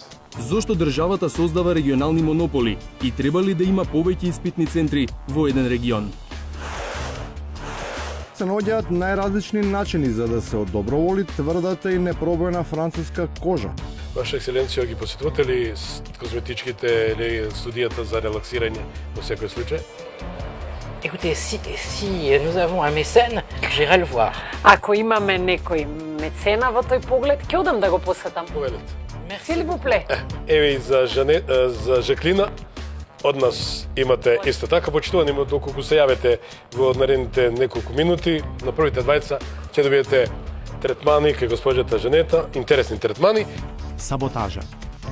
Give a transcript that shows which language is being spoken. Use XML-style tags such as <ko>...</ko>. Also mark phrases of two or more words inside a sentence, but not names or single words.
<mk>Зошто државата создава регионални монополи и треба ли да има повеќе испитни центри во еден регион? Се наоѓаат најразлични начини за да се одоброволи тврдата и непробојна француска кожа. Ваша екселенција, ги посетувате ли козметичките или студијата за релаксирање во секој случај?</mk> <fr>Écoutez, si nous avons un mécène, j'irai le voir.</fr> <mk>Ако имаме некој мецена во тој поглед, ќе одам да го посетам. Повелете.</mk> <fr>S'il vous plaît.</fr> <mk>Еве и за Жаклина, од нас имате исто така почитувани, доколку се јавите во наредните неколку минути, на првите двајца ќе добиете третмани кај госпоѓата Жанета, интересни третмани. Саботажа.</mk>